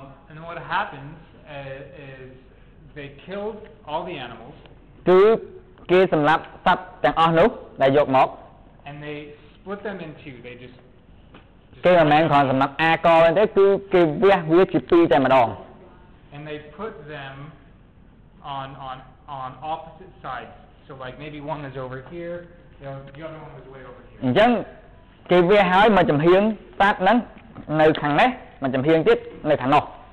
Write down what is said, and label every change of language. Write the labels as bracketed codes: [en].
[en] And what happens is they killed all the animals. [km] គឺគេសម្លាប់សត្វទាំងអស់នោះដែលយកមក [en] And they split them in two. They just [km] គេមិនមែនគ្រាន់សម្លាប់អាកទេគឺគេវះវាជាពីរតែម្ដង [en] And they put them on opposite sides. So like maybe one is over here, the other one was way over here. [km] អញ្ចឹងគេវះហើយមកចំហៀងសត្វហ្នឹងនៅខាងនេះមកចំហៀងទៀតនៅខាងនោះ